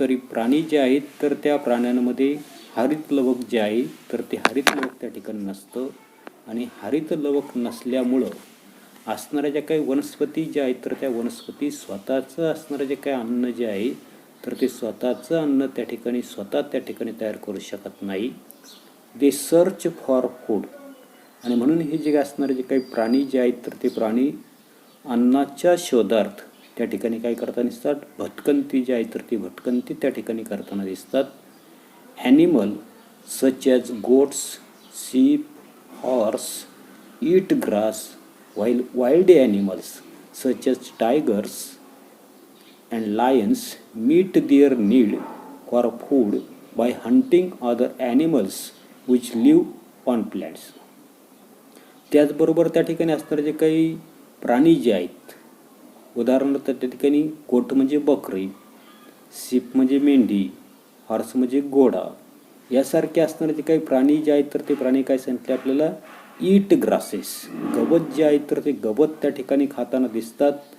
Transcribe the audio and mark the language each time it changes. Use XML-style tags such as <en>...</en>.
<mr>प्राणी जे आहेत तर त्या प्राण्यांमध्ये हरित लवक जे आहे तर ते हरित लवक त्या ठिकाणी नसतं आणि हरित लवक नसल्यामुळं असणाऱ्या ज्या काही वनस्पती ज्या आहेत तर त्या वनस्पती स्वतःचं असणारं जे काही अन्न जे आहे तर ते स्वतःचं अन्न त्या ठिकाणी स्वतः त्या ठिकाणी तयार करू शकत नाही.</mr> <en>They search for food.</en> <mr>आणि म्हणून हे जे असणारे जे काही प्राणी जे आहेत तर ते प्राणी अन्नाच्या शोधार्थ त्या ठिकाणी काय करताना दिसतात, भटकंती जी आहे तर ती भटकंती त्या ठिकाणी करताना दिसतात.</mr> <en>Animal such as goats, sheep, horse eat grass, while wild animals such as tigers and lions meet their need for food by hunting other animals which live on plants.</en> <mr>त्याचबरोबर त्या ठिकाणी असणारे जे काही प्राणी जे आहेत, उदाहरणार्थ त्या ठिकाणी गोट म्हणजे बकरी, शीप म्हणजे मेंढी, हॉर्स म्हणजे घोडा, यासारखे असणारे जे काही प्राणी जे आहेत तर ते प्राणी काय सांगितले आपल्याला,</mr> <en>eat grasses,</en> <mr>गवत जे आहेत तर ते गवत त्या ठिकाणी खाताना दिसतात.</mr>